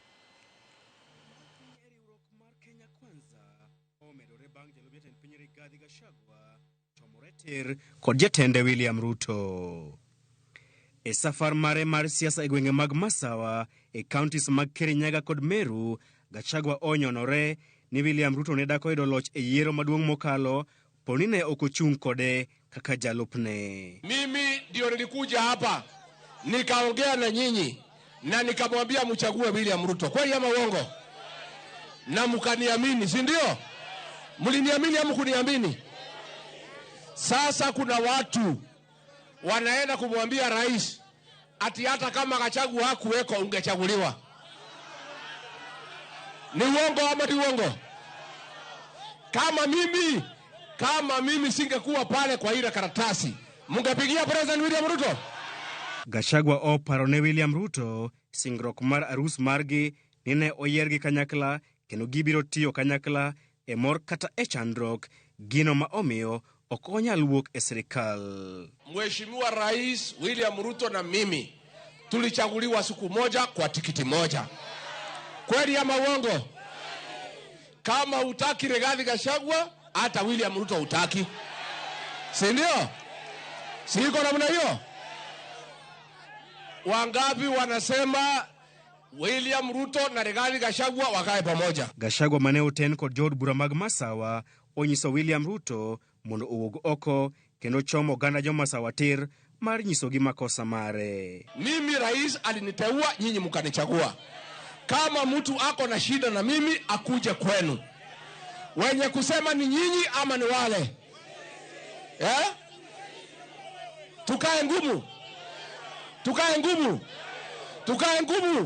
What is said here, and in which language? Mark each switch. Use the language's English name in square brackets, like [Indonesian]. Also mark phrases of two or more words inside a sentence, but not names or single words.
[Luo (Kenya and Tanzania)] Kod jatende William Ruto e safar mare mar siasa e gwenge mag Masawa e counties mag Kirinyaga kod Meru. Gachagua onyonore ni William Ruto ne dako yudo loch e yiero maduong' mokalo poni ne ok ochung' kode kaka jalupne. [Swahili] Mimi ndio nilikuja hapa nikaongea na nyinyi na nikamwambia mchague William Ruto. Kweli ama uongo? Na mkaniamini, si ndio? Mliniamini ama kuniamini? Sasa kuna watu wanaenda kumwambia rais ati hata kama Gachagua hakuweko ungechaguliwa. Ni uongo ama ni uongo? Kama mimi singekuwa pale kwa ile karatasi, mungepigia President William Ruto? [Luo (Kenya and Tanzania)] Gachagua oparone William Ruto singruok mar arus margi nine oyiergi kanyakla kendo gibiro tiyo kanyakla e mor kata e chandruok gino ma omiyo ok onyal wuok e sirikal. [Swahili] Mheshimiwa Rais William Ruto na mimi tulichaguliwa siku moja kwa tikiti moja. Kweli ama uongo? Kama utaki Rigathi Gachagua, hata William Ruto utaki. Si ndio? Siko namna hiyo? Wangapi wanasema William Ruto na Rigathi Gachagua wakae pamoja? [Luo (Kenya and Tanzania)] Gachagua mane oten kod jod bura mag Masawa onyiso William Ruto mondo owuog oko kendo chomo ganda jomasawa tir mar nyisogi makosa mare. [Swahili] Mimi rais aliniteua, nyinyi mkanichagua. Kama mtu ako na shida na mimi akuje kwenu. Wenye kusema ni nyinyi ama ni wale? Tukae ngumu. Tukae ngumu.